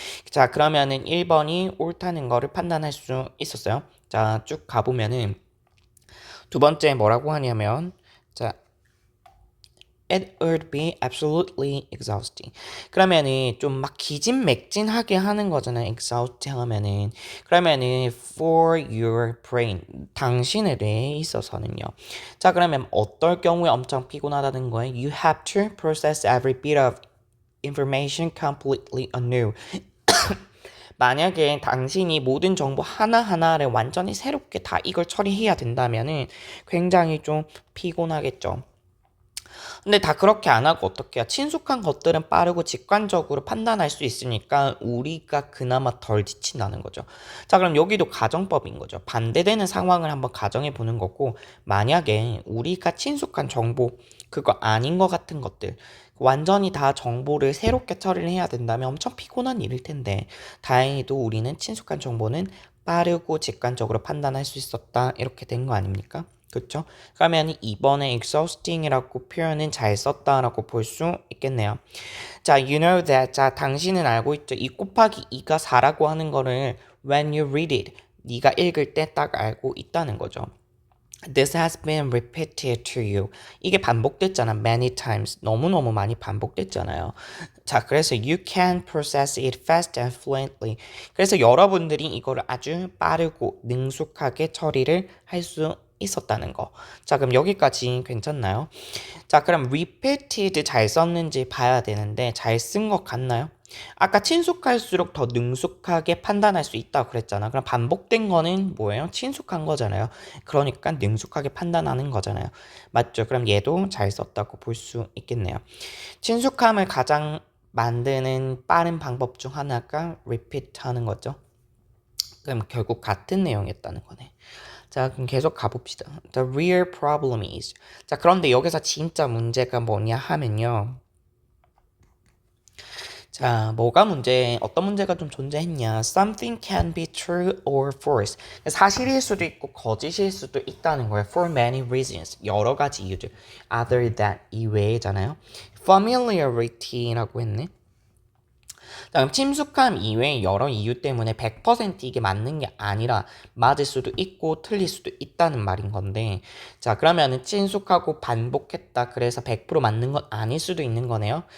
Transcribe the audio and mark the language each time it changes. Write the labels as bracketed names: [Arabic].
[Korean] 자, 그러면은 1번이 옳다는 거를 판단할 수 있었어요. 자, 쭉 가보면은 두 번째 뭐라고 하냐면 자, [English] It would be absolutely exhausting. [Korean] 그러면은 좀 막 기진맥진하게 하는 거잖아요. exhaust 하면은. 그러면은 [English] for your brain. [Korean] 당신의 뇌에 있어서는요. 자, 그러면 어떨 경우에 엄청 피곤하다는 거예요? [English] You have to process every bit of information completely anew. [Korean] 만약에 당신이 모든 정보 하나하나를 완전히 새롭게 다 이걸 처리해야 된다면은 굉장히 좀 피곤하겠죠. 근데 다 그렇게 안 하고 어떻게 해요? 친숙한 것들은 빠르고 직관적으로 판단할 수 있으니까 우리가 그나마 덜 지친다는 거죠. 자, 그럼 여기도 가정법인 거죠. 반대되는 상황을 한번 가정해 보는 거고, 만약에 우리가 친숙한 정보, 그거 아닌 것 같은 것들, 완전히 다 정보를 새롭게 처리를 해야 된다면 엄청 피곤한 일일 텐데, 다행히도 우리는 친숙한 정보는 빠르고 직관적으로 판단할 수 있었다. 이렇게 된 거 아닙니까? 그렇죠? 그러면 이번에 exhausting이라고 표현은 잘 썼다라고 볼 수 있겠네요. 자, [English] you know that. [Korean] 자, 당신은 알고 있죠. 2 곱하기 2가 4라고 하는 거를 [English] when you read it. [Korean] 네가 읽을 때 딱 알고 있다는 거죠. [English] This has been repeated to you. [Korean] 이게 반복됐잖아. [English] Many times. [Korean] 너무너무 많이 반복됐잖아요. 자, 그래서 [English] you can process it fast and fluently. [Korean] 그래서 여러분들이 이거를 아주 빠르고 능숙하게 처리를 할 수 있었다는 거. 자, 그럼 여기까지 괜찮나요? 자, 그럼 repeated 잘 썼는지 봐야 되는데 잘 쓴 것 같나요? 아까 친숙할수록 더 능숙하게 판단할 수 있다고 그랬잖아. 그럼 반복된 거는 뭐예요? 친숙한 거잖아요. 그러니까 능숙하게 판단하는 거잖아요. 맞죠? 그럼 얘도 잘 썼다고 볼 수 있겠네요. 친숙함을 가장 만드는 빠른 방법 중 하나가 repeat 하는 거죠. 그럼 결국 같은 내용이었다는 거네. 자, 그럼 계속 가봅시다. [English] The real problem is. [Korean] 자, 그런데 여기서 진짜 문제가 뭐냐 하면요. 자, 어떤 문제가 좀 존재했냐. [English] Something can be true or false. [Korean] 사실일 수도 있고 거짓일 수도 있다는 거예요. [English] For many reasons. [Korean] 여러 가지 이유들. [English] Other than [Korean] 이외에잖아요. Familiarity라고 했네. 그럼 친숙함 이외의 여러 이유 때문에 100% 이게 맞는 게 아니라 맞을 수도 있고 틀릴 수도 있다는 말인 건데, 자, 그러면은 친숙하고 반복했다 그래서 100% 맞는 건 아닐 수도 있는 거네요.